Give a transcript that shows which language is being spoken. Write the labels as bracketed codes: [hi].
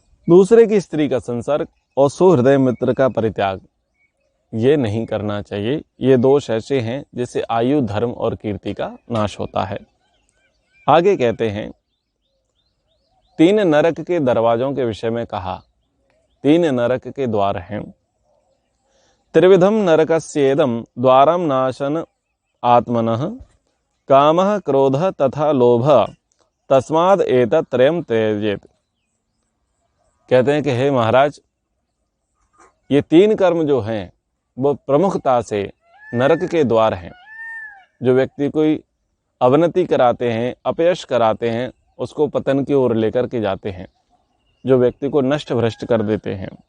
[hi] दूसरे की स्त्री का संसर्ग और सुहृदय मित्र का परित्याग ये नहीं करना चाहिए। ये दोष ऐसे हैं जिससे आयु, धर्म और कीर्ति का नाश होता है। आगे कहते हैं, 3 नरक के दरवाजों के विषय में कहा। 3 नरक के द्वार हैं। [sa] त्रिविधम नरकस्येदम द्वारम नाशन आत्मनः कामः क्रोधः तथा लोभः तस्माद् एतत्त्रयम् त्यजेत्। [hi] कहते हैं कि हे महाराज, ये 3 कर्म जो हैं वो प्रमुखता से नरक के द्वार हैं। जो व्यक्ति कोई अवनति कराते हैं, अपयश कराते हैं, उसको पतन की ओर लेकर के जाते हैं, जो व्यक्ति को नष्ट भ्रष्ट कर देते हैं।